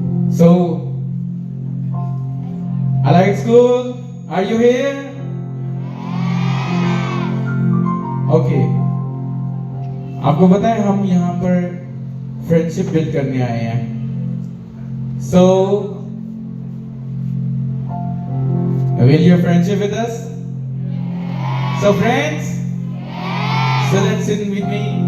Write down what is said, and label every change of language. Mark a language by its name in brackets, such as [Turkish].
[English] So, Allied School, are you here? Okay. [Hindi] आपको पता है हम यहाँ पर फ्रेंडशिप बिल्ड करने आए हैं. [English] So, will your friendship with us? So friends, so let's sing with me.